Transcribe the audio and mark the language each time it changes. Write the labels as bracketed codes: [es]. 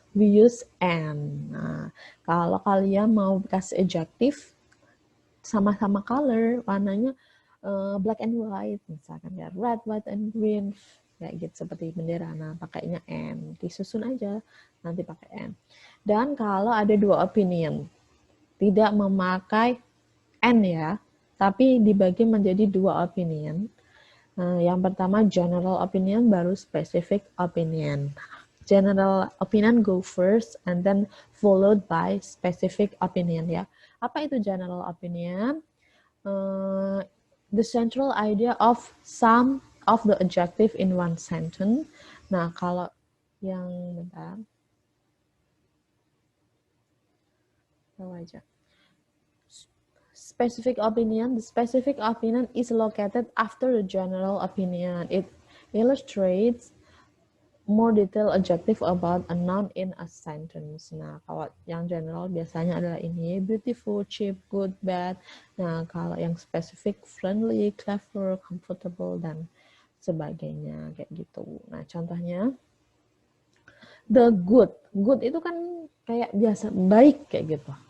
[en] we use and. [id] Nah, kalau kalian mau kasih adjective sama-sama color, warnanya [en] black and white, [id] misalkan ya [en] red, white, and green, [id] kayak gitu seperti bendera. Nah, pakainya and, disusun aja, nanti pakai and. Dan kalau ada dua opinion, tidak memakai and ya, tapi dibagi menjadi dua opinion. Yang pertama general opinion, baru specific opinion. [en] General opinion go first and then followed by specific opinion ya. [id] Apa itu general opinion? [en] The central idea of some of the adjective in one sentence. [id] Nah, kalau yang bentar. Tahu aja. Specific opinion. [en] The specific opinion is located after the general opinion. It illustrates more detailed adjective about a noun in a sentence. [id] Nah, kalau yang general biasanya adalah ini, beautiful, cheap, good, bad. Nah, kalau yang specific, friendly, clever, comfortable, dan sebagainya, kayak gitu. Nah, contohnya, [en] the good. [id] Good itu kan kayak biasa, baik, kayak gitu.